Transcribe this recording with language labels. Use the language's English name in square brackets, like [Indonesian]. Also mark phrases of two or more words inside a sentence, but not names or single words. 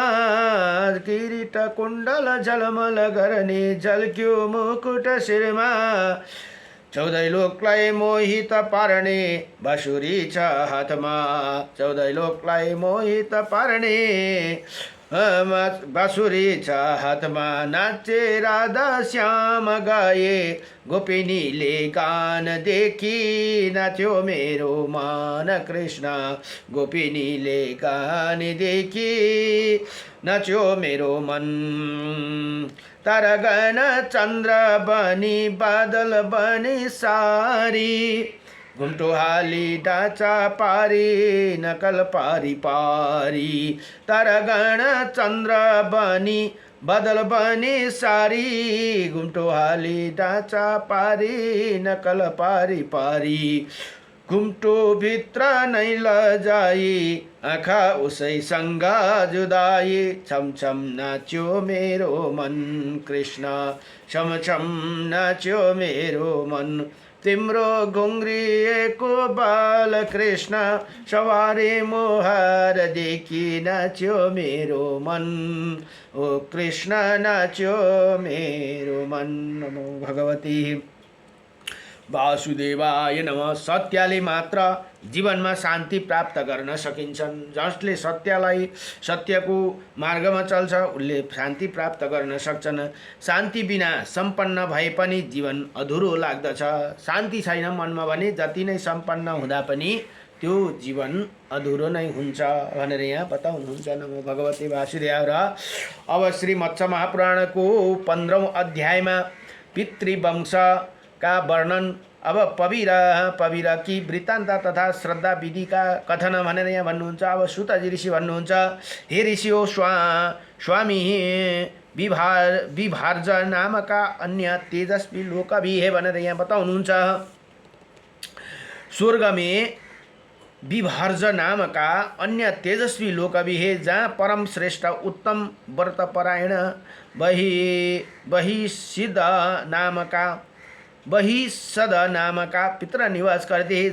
[Nepali] किरीट कुण्डल झलमल गर्ने झल्क्यो मुकुट शिरमा। चौधै लोकलाई मोहित पार्ने बाँसुरी छ हातमा। चौधै लोकलाई मोहित पार्ने बाँसुरी छ हातमा। नाचे राधा श्याम गाए गोपिनीले गान देखि नाच्यो मेरो मन। कृष्ण गोपिनीले गान देखि नाच्यो मेरो मन। तारागण चन्द्र बनी बादल बनी सारी घुम्टो हाली ढाँचा पारी नकल पारी पारी। तारागण चन्द्र बनी बादल बनी सारी घुम्टो हाली ढाँचा पारी नकल पारी पारी। घुम्टो भित्र नै लजाई आँखा उसैसँग जुदाई। छम छम नाच्यो मेरो मन। कृष्ण छम छम नाच्यो मेरो मन। तिम्रो घुङ्रिएको बालकृष्ण सवारे मुहार देखि नाच्यो मेरो मन। ओ कृष्ण नाच्यो मेरो मन। [Sanskrit] नमो भगवती वासुदेवाय नमः। [Nepali] सत्यले मात्र जीवनमा शान्ति प्राप्त गर्न सकिन्छन्। जसले सत्यको मार्गमा चल्छ उसले शान्ति प्राप्त गर्न सक्छन्। शान्ति बिना सम्पन्न भए पनि जीवन अधुरो लाग्दछ। शान्ति छैन मनमा भने जति नै सम्पन्न हुँदा पनि त्यो जीवन अधुरो नै हुन्छ भनेर यहाँ बताउनुहुन्छ। [Sanskrit] नमो भगवते वासुदेवाय। [Nepali] र अब श्री मत्स्य महापुराणको 15औं अध्यायमा पितृवंशका वर्णन अब [Hindi] पविरा की वृत्तान्त तथा श्रद्धा विधि का कथन [Nepali] भनेर यहाँ भन्नुहुन्छ। अब सुतजी ऋषि भन्नुहुन्छ, हे ऋषि हो स्वामी विभार्ज नामका [Hindi] अन्य तेजस्वी लोक भी है [Nepali] भनेर यहाँ बताउनुहुन्छ। [Hindi] स्वर्ग में विभार्ज नाम का अन्य तेजस्वी लोक भी है जहाँ परम श्रेष्ठ उत्तम व्रतपरायण बहिषद नाम का पितर निवास करते हैं।